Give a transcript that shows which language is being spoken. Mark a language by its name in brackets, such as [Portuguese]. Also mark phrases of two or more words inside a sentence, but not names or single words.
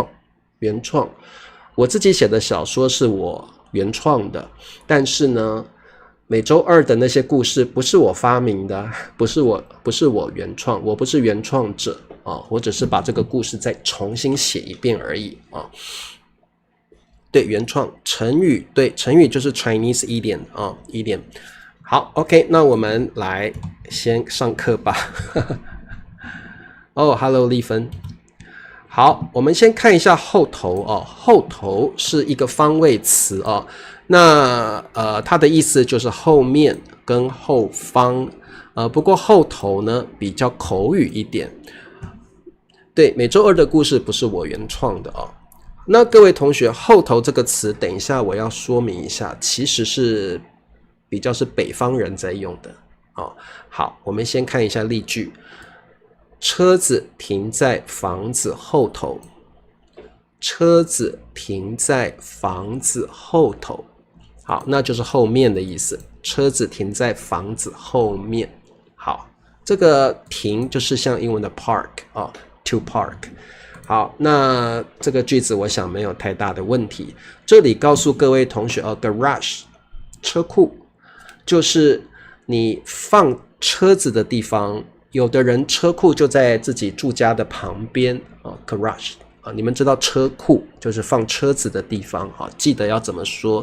[Chinese] 我自己寫的小說是我原創的，但是呢每周二的那些故事不是我發明的，不是我原創，我不是原創者我只是把这個故事再重新寫一遍而已对，原創成語，對，成語就是 [English] Chinese idiom idiom。 [Chinese] 好 OK 那我們來先上課吧 Hello 麗芬。好，我們先看一下後頭後頭是一個方位詞那它的意思就是後面跟後方不過後頭呢比較口語一點。對，每周二的故事不是我原創的那各位同學，後頭這個詞等一下我要說明一下，其實是比較是北方人在用的好，我們先看一下例句。車子停在房子後頭。車子停在房子後頭。好，那就是后面的意思。车子停在房子後面。好，這個停就是像英文的 park 哦 [English] to park。 [Chinese] 好，那這個句子我想沒有太大的問題。這裡告訴各位同學garage 車庫就是你放車子的地方。有的人車庫就在自己住家的旁邊garage 你們知道車庫就是放車子的地方記得要怎麼說。